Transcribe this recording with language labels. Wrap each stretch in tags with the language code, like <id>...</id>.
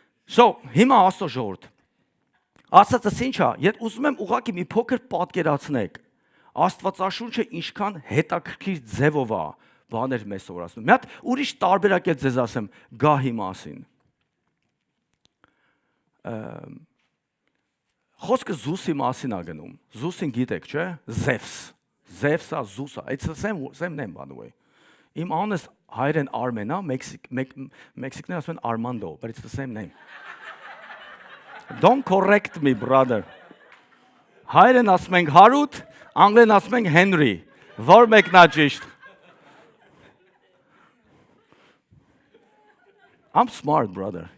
<hy>So, հիմա Աստծո ժողովուրդ։ Ասածս ինչ է, եթե ուզում եմ ուղղակի մի փոքր պատկերացնեք, Աստվածաշունչը ինչքան հետաքրքիր ձևով է բաներ մեզ սովորացնում։ Մի հատ ուրիշ տարբերակ էլ ձեզ ասեմ գահի մասին։ Խոսքը Զուսի մասին է գնում։ Զուսին գիտեք, չէ՞։ Zeus.</hy> <en>Zeus-ը, Զուսը, it's the same name by the way.</en> <hy>Իմ անունս հայերեն Արմեն է, Մեքսիկներն ասում են Armando,</hy> <en>but it's the same name. Don't correct me, brother.</en> <hy>Հայերեն ասում ենք Հարութ, անգլերեն ասում ենք Henry. Որ մեկն է ճիշտ։</hy> <en>I'm smart, brother.</en>